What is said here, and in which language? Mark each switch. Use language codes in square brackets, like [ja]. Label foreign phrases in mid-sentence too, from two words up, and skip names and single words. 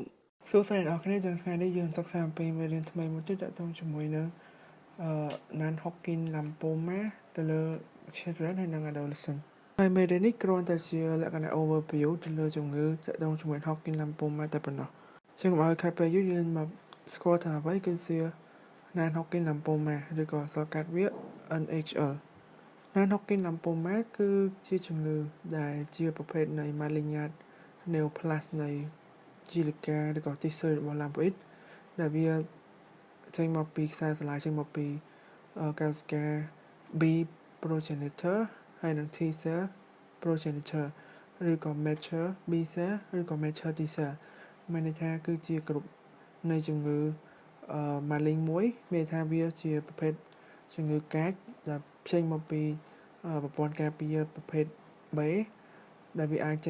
[km] សួស្តីអ្នកនរគ្នាយើងថ្ងៃនេះយើងសិក្សាអំពីមេរៀនថ្មីមួយទៀតទាក់ទងជាមួយនឹង [en] Non-Hodgkin lymphoma [km] ទៅលើ children ហើយនិង adolescent ហើយមេរៀននេះគ្រាន់តែជាលក្ខណៈ overview ទៅលើជំងឺទាក់ទងជាមួយ [en] Hodgkin lymphoma [km] តែប៉ុណ្ណោះជាងឲ្យខាត់ពេលយើងមកស្គាល់ថាអ្វីគឺជា [en] Non-Hodgkin lymphoma [km] ឬក៏សកាត់វា [en] NHL Non-Hodgkin lymphoma [km] គឺជាជំងឺដែលជាប្រភេទនៃ [en] malignant neoplasm [km] នៃជីលកាឬក៏ទីស៊ើរបស់ lymphoid ដែលវាចេញមកពីខ្សែស្រឡាយចេញមកពីកោសិកា [en] B progenitor [km] ហើយនិង [en] T cell progenitor [km] ឬក៏ [en] mature B cell [km] ឬក៏ [en] mature T cell [km] មានន័យថាគឺជាគ្រប់នៃជំងឺmalignant មួយមានន័យថាវាជាប្រភេទជំងឺកាចដែលចេញមកពីប្រព័ន្ធការពារប្រភេទ B ដែលវាអាចចេញ